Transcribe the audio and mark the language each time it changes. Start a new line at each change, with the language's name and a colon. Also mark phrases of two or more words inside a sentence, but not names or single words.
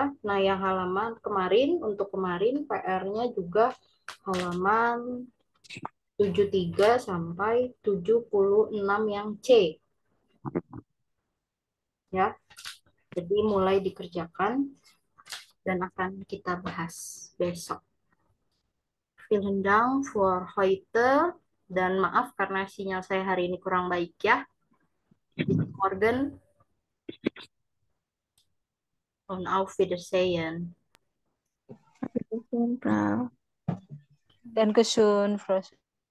Indonesian: Nah, yang halaman kemarin, untuk kemarin PR-nya juga halaman 73 sampai 76 yang C. Ya. Jadi mulai dikerjakan dan akan kita bahas besok.
German: Vielen Dank für heute.
Indonesian: Dan maaf karena sinyal saya hari ini kurang baik ya.
German: Bis morgen und auf Wiedersehen. Dankeschön, Frau.